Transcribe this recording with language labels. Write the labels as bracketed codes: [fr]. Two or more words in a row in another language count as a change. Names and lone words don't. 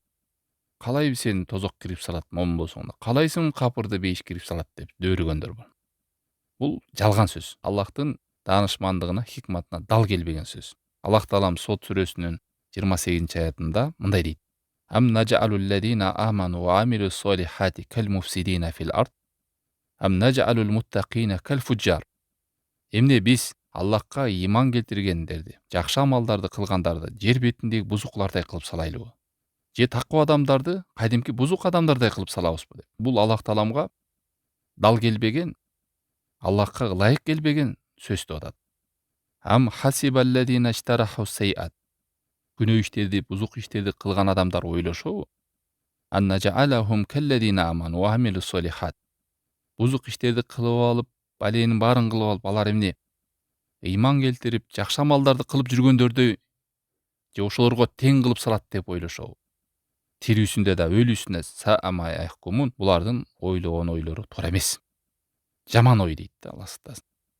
[ky] Каалайбы сени тозок кирип салат, момун болсоң да, каалайсың капырды бейиш кирип салат деп дөөрүгөндөр бар. Бул жалган сөз. Аллахтын даанышмандыгына, хикматына дал келбеген сөз. Аллах таалам Сот сүрөсүнүн 28 аятында мындай дейт: [ar] أم نجعل الذين آمنوا وعملوا الصالحات كالمفسدين في الأرض أم نجعل المتقين كالفجار. [ky] Эмне биз Аллахка иман келтиргендерди, жакшы амалдарды кылгандарды жер бетиндеги бузуклардай кылып салайлыбы? Же таква адамдарды кадимки бузук адамдардай кылып салабызбы деп. Бул Аллах тааламга дал келбеген, Аллахка ылайык келбеген сөз деп атат. [ar] أم حسب الذين اجترحوا السيئات. [ky] Күнөө иштерди, бузук иштерди кылган адамдар ойлошобу? [ar] أن نجعلهم كالذين آمنوا وعملوا الصالحات. [ky] Бузук иштерди кылып алып, баленин баарын кылып алып, алар эмне? Иман келтирип, жакшы амалдарды кылып жүргөндөрдү же ошолорго тең кылып салат деп ойлошобу? Тирүүсүндө да, өлүүсүндө [ar] ساء ما يحكمون. [ky] Булардын ойлогон ойлору туура эмес. Жаман ой дейт да Аллах сактасын.